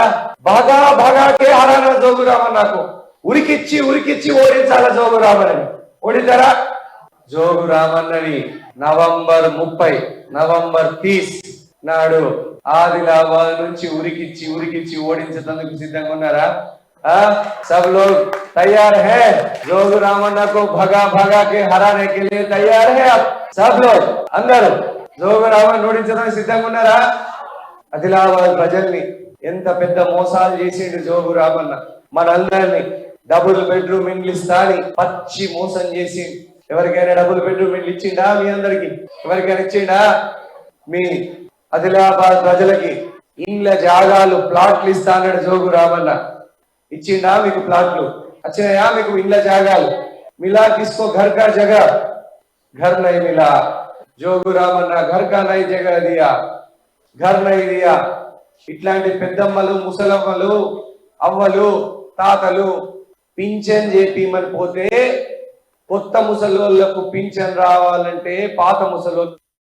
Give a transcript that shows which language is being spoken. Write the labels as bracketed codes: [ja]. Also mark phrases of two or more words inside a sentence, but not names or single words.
[te] బాగాకే ఆడాల జోగురామన్నకు. ఉరికిచ్చి ఓడించాల జోగురామన్నని. ఓడితారా? జోగురామన్నని నవంబర్ 30, నవంబర్ 30 నాడు ఆదిలాబాద్ నుంచి ఉరికిచ్చి ఓడించేందుకు సిద్ధంగా ఉన్నారా? [hi] सब लोग तैयार है? जोगुरामन्ना को भगा के हराने के लिए तैयार है आप सब लोग? [te] अंदर జోగురామన్ ఓడించడానికి సిద్ధంగా ఉన్నారా? ఆదిలాబాద్ ప్రజల్ని ఎంత పెద్ద మోసాలు చేసిండు జోగురామన్న. మనందరినీ డబుల్ బెడ్రూమ్ ఇండ్లు ఇస్తా అని పచ్చి మోసం చేసి, ఎవరికైనా డబుల్ బెడ్రూమ్ ఇండ్లు ఇచ్చిండా? మీ అందరికి ఎవరికైనా ఇచ్చిండా? మీ ఆదిలాబాద్ ప్రజలకి ఇండ్ల జాగాలు ప్లాట్లు ఇస్తా అన్నాడు జోగురామన్న. ఇచ్చిండా? మీకు ప్లాట్లు వచ్చినాయా? మీకు ఇండ్ల జాగాలు [hi] मिला किसको घर का जगह घर नहीं मिला. జోగురామన్న घर का नहीं जगह दिया, घर नहीं दिया. [te] ఇట్లాంటి పెద్దమ్మలు, ముసలమ్మలు, అవ్వలు, తాతలు పింఛన్ చేపిమని పోతే కొత్త ముసలోళ్లకు పింఛన్ రావాలంటే పాత ముసలోళ్ళు